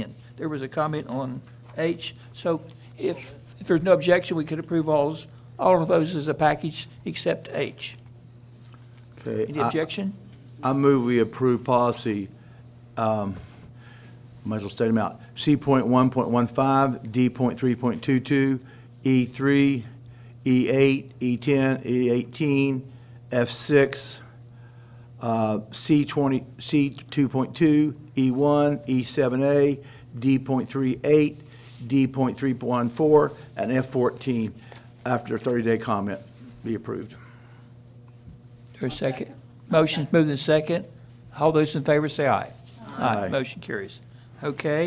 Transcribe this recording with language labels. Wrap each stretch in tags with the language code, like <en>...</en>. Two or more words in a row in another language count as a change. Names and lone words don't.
<en>There was a comment on H, so if there's no objection, we could approve all of those as a package except H. Okay. Any objection? I move we approve policy, might as well state them out, C.1.15, D.3.22, E3, E8, E10, E18, F6, C2.2, E1, E7A, D.38, D.3.14, and F14 after 30-day comment be approved. There's a second. Motion's moved in second. All those in favor say aye. Aye. Motion carries. Okay.</en>